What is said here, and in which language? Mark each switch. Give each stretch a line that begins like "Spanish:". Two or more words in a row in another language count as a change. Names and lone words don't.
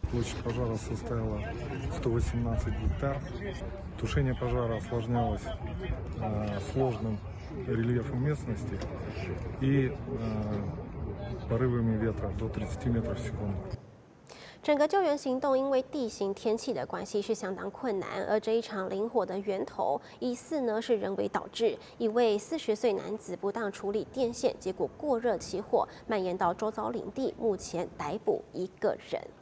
Russian: Площадь пожара составила 118 гектар. Тушение пожара осложнялось сложным рельефом местности и порывами ветра до 30 метров в секунду.
Chinese: 整个救援行动因为地形天气的关系是相当困难，而这一场林火的源头疑似呢是人为导致，一位40岁男子不当处理电线，结果过热起火，蔓延到周遭林地，目前逮捕1个人。